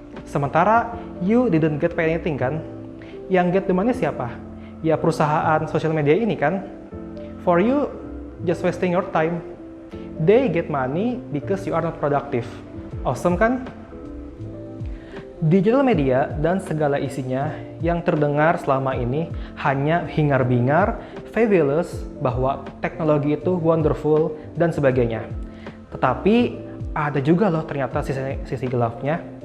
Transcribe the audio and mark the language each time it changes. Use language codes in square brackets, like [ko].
[id] Sementara [en] you didn't get pay anything kan? [id] Yang [en] get the money [id] siapa? Ya perusahaan social media ini kan? [en] For you, just wasting your time. They get money because you are not productive. Awesome kan? [id] Digital media dan segala isinya yang terdengar selama ini hanya hingar-bingar, fabulous, bahwa teknologi itu wonderful, dan sebagainya. Tetapi ada juga loh ternyata sisi gelapnya.